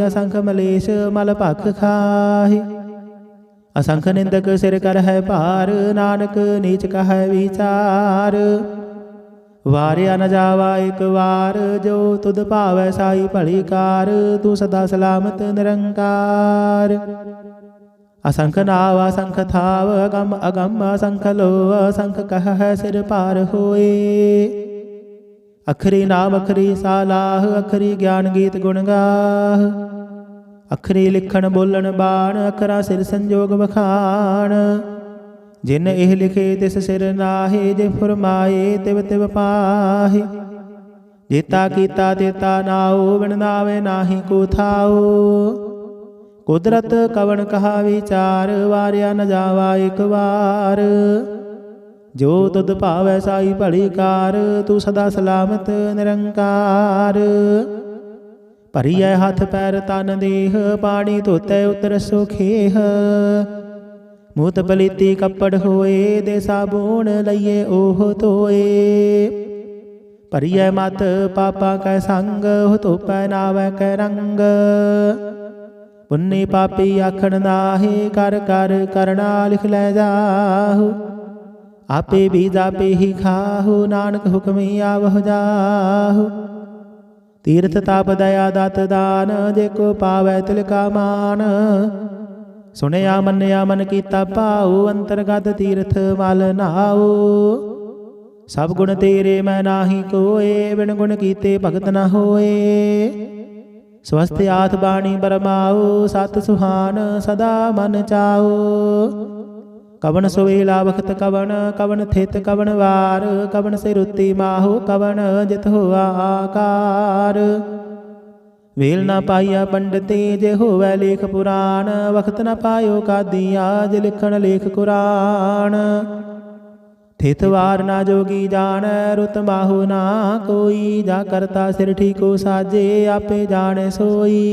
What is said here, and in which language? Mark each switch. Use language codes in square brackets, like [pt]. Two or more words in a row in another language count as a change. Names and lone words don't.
[pa] ਅਸੰਖ ਮਲੇਸ਼ ਮਲ ਭਖ ਖਾਹੇ। ਅਸੰਖ ਨਿੰਦਕ ਸਿਰ ਕਰ ਹੈ ਭਾਰ ਨਾਨਕ ਨੀਚ ਕਹੈ ਵਿਚਾਰ। ਵਾਰਿਆ ਨ ਜਾਵਾ ਇੱਕ ਵਾਰ, ਜੋ ਤੁਧ ਭਾਵੈ ਸਾਈ ਭਲੀ ਕਾਰ। ਤੂੰ ਸਦਾ ਸਲਾਮਤ ਨਿਰੰਕਾਰ। ਅਸੰਖ ਨਾਵ ਅਸੰਖ ਥਾਵ, ਅਗਮ ਅਗਮ ਅਸੰਖ ਲੋ, ਅਸੰਖ ਕਹ ਹੈ ਸਿਰ ਪਾਰ ਹੋਏ। ਅਖਰੀ ਨਾਮ ਅਖਰੀ ਸਾਲਾਹ, ਅਖਰੀ ਗਿਆਨ ਗੀਤ ਗੁਣ ਗਾਹ। ਅਖਰੀ ਲਿਖਣ ਬੋਲਣ ਬਾਣ, ਅਖਰਾ ਸਿਰ ਸੰਜੋਗ ਬਖਾਣ। ਜਿਨ ਏਹ ਲਿਖੇ ਤਿਸ ਸਿਰ ਨਾਹੇ, ਜੇ ਫੁਰਮਾਏ ਤਿਵ ਤਿਵ ਪਾਹੇ। ਜੇਤਾ ਕੀਤਾ ਤੇਤਾ ਨਾਓ, ਬਿਨ ਨਾਵੇ ਨਾਹਿ ਕੋ ਥਾਓ। ਕੁਦਰਤ ਕਵਨ ਕਹਾ ਵਿਚਾਰ, ਵਾਰਿਆ ਨ ਜਾਵਾ ਏਕ ਵਾਰ। ਜੋ ਤੁਧ ਭਾਵੈ ਸਾਈ ਭਲੀ ਕਾਰ, ਤੂ ਸਦਾ ਸਲਾਮਤ ਨਿਰੰਕਾਰ। ਭਰੀਐ ਹਥ ਪੈਰ ਤਨ ਦੇਹ, ਪਾਨੀ ਧੋਤੈ ਉਤਰ ਸੁਖੇਹ। ਮੂਤ ਪਲੀਤੀ ਕਪੜ ਹੋਏ, ਦੇ ਸਾਬੁਨ ਲਇਏ ਓਹ ਧੋਏ। ਭਰੀਐ ਮਤ ਪਾਪਾ ਕੈ ਸੰਗ, ਹੋ ਧੋਪੈ ਨਾਵੈ ਕੈ ਰੰਗ। ਪੁੰਨੀ ਪਾਪੀ ਆਖਣ ਨਾਹੇ, ਕਰ ਕਰ ਕਰਨਾ ਲਿਖ ਲੈ ਜਾਹੁ। ਆਪੇ ਬੀਜ ਆਪੇ ਹੀ ਖਾਹੁ, ਨਾਨਕ ਹੁਕਮੀ ਆਵਹ ਜਾਹੁ। ਤੀਰਥ ਤਾਪ ਦਇਆ ਦਾਤ ਦਾਨ, ਜੇਕੋ ਪਾਵੈ ਤਿਲ ਕਾ ਮਾਨ। ਸੁਣਿਆ ਮੰਨਿਆ ਮਨ ਕੀਤਾ ਪਾਊ, ਅੰਤਰਗਤ ਤੀਰਥ ਮਲ ਨਾਊ। ਸਭ ਗੁਣ ਤੇਰੇ ਮੈਂ ਨਾਹਿ ਕੋਏ, ਬਿਨ ਗੁਣ ਕੀਤੇ ਭਗਤ ਨ ਹੋਏ। ਸੁਅਸਥ ਆਥ ਬਾਣੀ ਬਰਮਾਓ, ਸਤ ਸੁਹਾਨ ਸਦਾ ਮਨ ਚਾਓ। ਕਵਨ ਸੁਵੇਲਾ ਬਖਤ ਕਵਨ, ਕਵਨ ਥਿਤ ਕਵਨ ਵਾਰ। ਕਵਨ ਸੇ ਰੁਤਿ ਮਾਹੋ, ਕਵਨ ਜਿਤ ਹੁਆ ਆਕਾਰ। ਵੇਲ ਨ ਪਾਇਆ ਪੰਡਿਤੇ, ਜੇ ਹੋਵੈ ਲੇਖ ਪੁਰਾਣ। ਵਖਤ ਨ ਪਾਇਓ ਕਾਦਿਆ, ਜੇ ਲਿਖਣ ਲੇਖ ਕੁਰਾਨ। ਥਿਤ ਵਾਰ ਨਾ ਜੋਗੀ ਜਾਣ, ਰੁਤ ਮਾਹੁ ਨਾ ਕੋਈ। ਜਾ ਕਰਤਾ ਸਿਰ ਠੀਕੋ ਸਾਜੇ, ਆਪੇ ਜਾਣੇ ਸੋਈ।